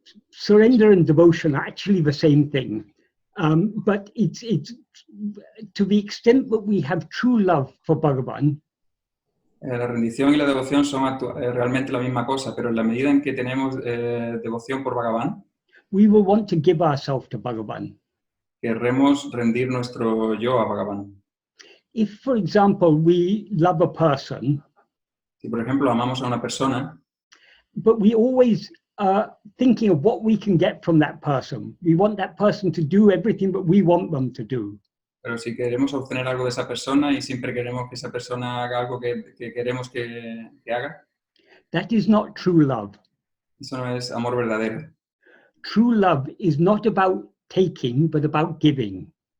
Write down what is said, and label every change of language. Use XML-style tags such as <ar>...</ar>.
<en>Surrender and devotion are actually the same thing, but it's to the extent that we have true love for Bhagavan,</en> <es>La rendición y la devoción son realmente la misma cosa, pero en la medida en que tenemos devoción por Bhagavan,</es> <en>we will want to give ourselves to Bhagavan.</en> <es>querremos rendir nuestro yo a Bhagavan.</es> <en>If, for example, we love a person,</en> <es>Si, por ejemplo, amamos a una persona,</es> <en>but we always are thinking of what we can get from that person. We want that person to do everything that we want them to do.</en> <es>pero si queremos obtener algo de esa persona y siempre queremos que esa persona haga algo que queremos que haga,</es> <en>That is not true love.</en> <es>eso no es amor verdadero.</es> <en>True love is not about taking, but about giving.</en>